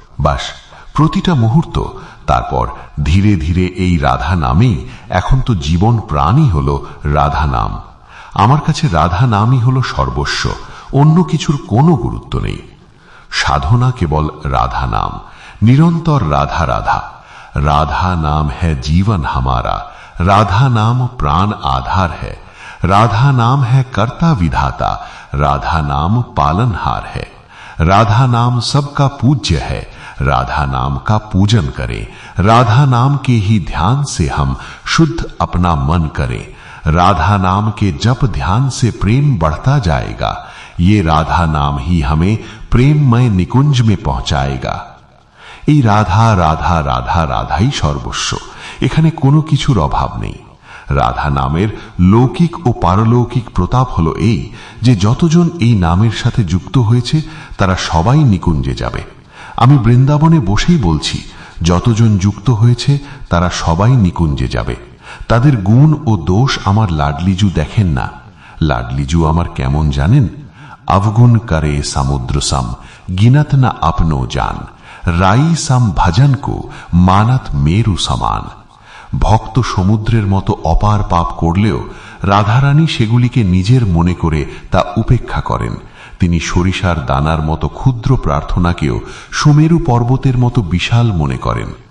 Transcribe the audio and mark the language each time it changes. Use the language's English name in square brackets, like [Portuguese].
[Bangla] বাস, প্রতিটা মুহূর্ত, তারপর ধীরে ধীরে এই রাধা নামেই এখন তো জীবন প্রাণই হল রাধা নাম। আমার কাছে রাধা নামই হল সর্বস্ব, অন্য কিছুর কোনো গুরুত্ব নেই। সাধনা কেবল রাধা নাম, নিরন্তর রাধা রাধা। [Hindi] राधा नाम है जीवन हमारा, राधा नाम प्राण आधार है, राधा नाम है कर्ता विधाता, राधा नाम पालनहार है, राधा नाम सबका पूज्य है, राधा नाम का पूजन करें, राधा नाम के ही ध्यान से हम शुद्ध अपना मन करें, राधा नाम के जप ध्यान से प्रेम बढ़ता जाएगा, ये राधा नाम ही हमें प्रेममय निकुंज में पहुंचाएगा। [Bangla] এই রাধা রাধা রাধা রাধাই সর্বস্ব, এখানে কোনো কিছুর অভাব নেই। রাধা নামের লৌকিক ও পারলৌকিক প্রতাপ হলো এই যে যতজন এই নামের সাথে যুক্ত হয়েছে তারা সবাই নিকুঞ্জে যাবে। আমি বৃন্দাবনে বসেই বলছি, যতজন যুক্ত হয়েছে তারা সবাই নিকুঞ্জে যাবে। তাদের গুণ ও দোষ আমার লাডলিজু দেখেন না। লাডলিজু আমার কেমন জানেন? [Hindi] अवगुण करे समुद्र सम, गिनत न अपनो जान। রাই সাম ভজনকো মানত মেরু সমান। [Bangla] ভক্ত সমুদ্রের মতো অপার পাপ করলেও রাধারানী সেগুলিকে নিজের মনে করে তা উপেক্ষা করেন। তিনি সরিষার দানার মতো ক্ষুদ্র প্রার্থনাকেও সুমেরু পর্বতের মতো বিশাল মনে করেন।